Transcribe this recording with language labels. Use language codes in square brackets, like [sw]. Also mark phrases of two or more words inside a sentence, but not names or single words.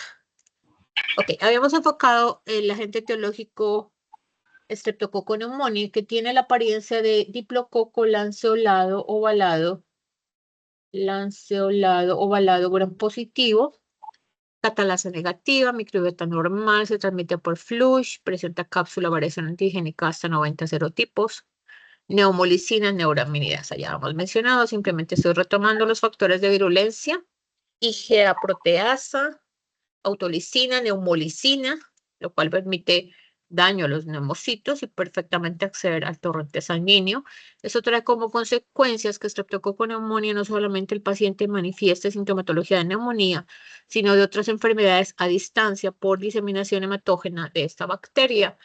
[es] Ok, habíamos enfocado el agente etiológico Streptococcus pneumoniae, que tiene la apariencia de diplococo lanceolado, ovalado, gram positivo, catalasa negativa, microbiota normal, se transmite por flush, presenta cápsula variación antigénica hasta 90 serotipos, neumolicinas, neuraminidasa, ya hemos mencionado, simplemente estoy retomando los factores de virulencia, IgA proteasa, autolicina, neumolicina, lo cual permite daño a los neumocitos y perfectamente acceder al torrente sanguíneo. Eso trae como consecuencias que estreptococo neumonía no solamente el paciente manifieste sintomatología de neumonía, sino de otras enfermedades a distancia por diseminación hematógena de esta bacteria.